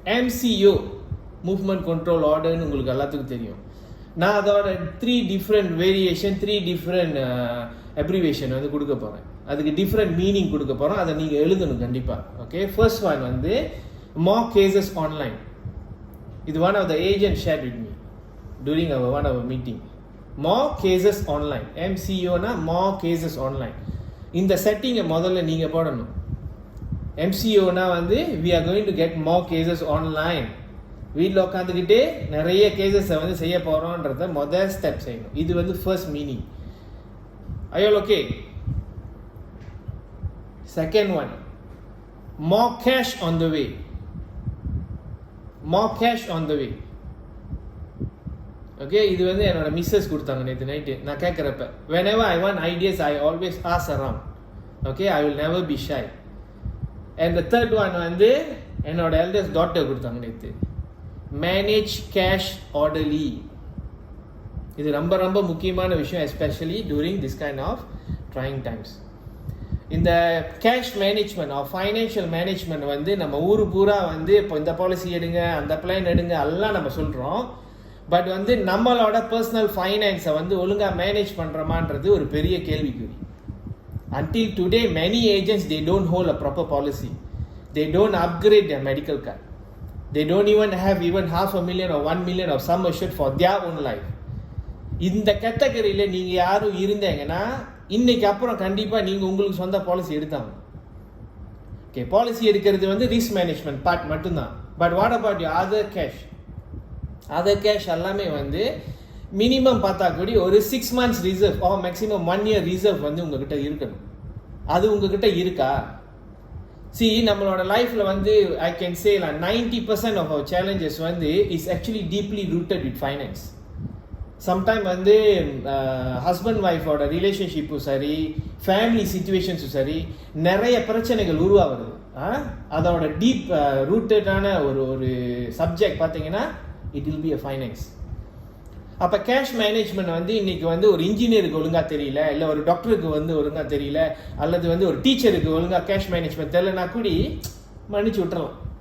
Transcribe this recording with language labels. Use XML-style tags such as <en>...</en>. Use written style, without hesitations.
<ta>MCO, movement control ஆர்டர்னு உங்களுக்கு எல்லாத்துக்கும் தெரியும். நான் அதோட 3 டிஃப்ரெண்ட் வேரியேஷன், 3 டிஃப்ரெண்ட் அப்ரிவேஷன் கொடுக்க போகிறேன். அதுக்கு டிஃப்ரெண்ட் மீனிங் கொடுக்க போகிறோம், அதை நீங்கள் எழுதணும் கண்டிப்பாக. Okay, first one</ta> <en>more cases online. இது one of the agent shared with me during one of our meeting. more cases online, MCO னா more cases online.</en> <ta>இந்த செட்டிங்கை முதல்ல நீங்கள் போடணும்.</ta> <en>MCO னா we are going to get more cases online.</en> <ta>வீட்டில் உட்காந்துக்கிட்டே நிறைய கேசஸை செய்ய போகிறோன்றத முதல் ஸ்டெப் செய்யணும். இது ஃபர்ஸ்ட் மீனிங். ஐயோ, okay.</ta> <en>Second one, more cash on the way. more cash on the way.</en> <ta>Okay, இது என்னோட மிஸ்ஸஸ் கொடுத்தாங்க நேற்று நைட்டு. நான் கேட்குறப்ப</ta> <en>whenever I want ideas I always ask around. Okay, I will never be shy. And the third one என்னோட eldest daughter</en> <ta>கொடுத்தாங்க நேற்று.</ta> <en>manage cash orderly.</en> <ta>இது ரொம்ப ரொம்ப முக்கியமான விஷயம்,</ta> <en>especially during this kind of trying times.</en> <ta>இந்த cash management R financial management நம்ம ஊர் பூரா இப்போ இந்த பாலிசி எடுங்க, அந்த பிளான் எடுங்க எல்லாம் நம்ம சொல்கிறோம். பட் நம்மளோட பர்சனல் ஃபைனான்ஸை ஒழுங்காக மேனேஜ் பண்ணுறோமான்றது ஒரு பெரிய கேள்விக்குறி.</ta> <en>Until today, many agents, they don't hold a proper policy. They don't upgrade their medical card. They don't even have even $500,000 or $1 million of sum assured for their own life.</en> <ta>இந்த கேட்டகரியில் நீங்கள் யாரும் இருந்தீங்கன்னா இன்னைக்கு அப்புறம் கண்டிப்பாக நீங்கள் உங்களுக்கு சொந்த பாலிசி எடுத்தாங்க. ஓகே, பாலிசி எடுக்கிறது ரிஸ்க் மேனேஜ்மெண்ட் பார்ட் மட்டும்தான்.</ta> <en>But what about you other cash?</en> <ta>Other cash எல்லாமே மினிமம் பார்த்தா கூட ஒரு 6 months reserve or maximum 1 year reserve உங்ககிட்ட இருக்கணும். அது உங்ககிட்ட இருக்கா? நம்மளோட லைஃப்ல</ta> <en>I can say 90% of our challenges is actually deeply rooted with finance.</en> <ta>Sometime husband ஒய்ஃபோட ரிலேஷன்ஷிப்பும் சரி, ஃபேமிலி சிச்சுவேஷன்ஸும் சரி, நிறைய பிரச்சனைகள் உருவாகுது. அதோட டீப் ரூட்டடான ஒரு சப்ஜெக்ட் பார்த்தீங்கன்னா</ta> <en>It will be a finance.</en> <ta>அப்போ கேஷ் மேனேஜ்மெண்ட் இன்னைக்கு ஒரு இன்ஜினியருக்கு ஒழுங்காக தெரியல, இல்லை ஒரு டாக்டருக்கு ஒழுங்காக தெரியல, அல்லது ஒரு டீச்சருக்கு ஒழுங்காக கேஷ் மேனேஜ்மெண்ட் தெரியலனா கூடி மன்னிச்சு விட்டுறலாம்.</ta>